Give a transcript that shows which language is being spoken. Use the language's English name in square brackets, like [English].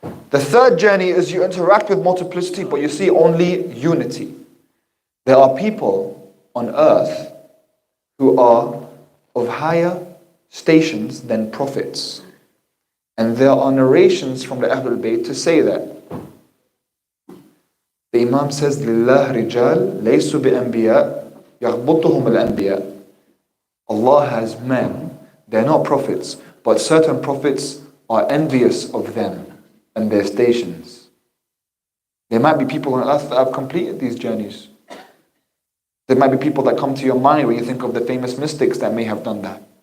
[English] The third journey is you interact with multiplicity but you see only unity. There are people on earth who are of higher stations than prophets. And there are narrations from the Ahlul Bayt to say that. The Imam says, [Arabic] لِلَّهِ رِجَالٍ لَيْسُوا بِأَنْبِيَاءٍ يَغْبُطُهُمُ الْأَنْبِيَاءِ. [English] Allah has men, they're not prophets, but certain prophets are envious of them and their stations. There might be people on earth that have completed these journeys. There might be people that come to your mind when you think of the famous mystics that may have done that.